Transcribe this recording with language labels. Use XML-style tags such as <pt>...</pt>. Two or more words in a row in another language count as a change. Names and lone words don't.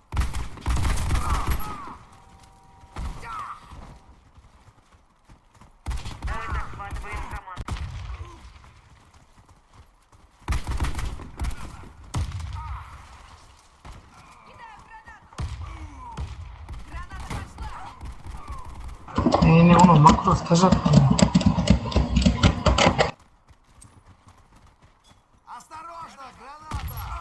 <ru>Мы захватываем команду. Кидаю гранату! Граната пошла! Не, onu makro stajat. Осторожно, граната!</ru>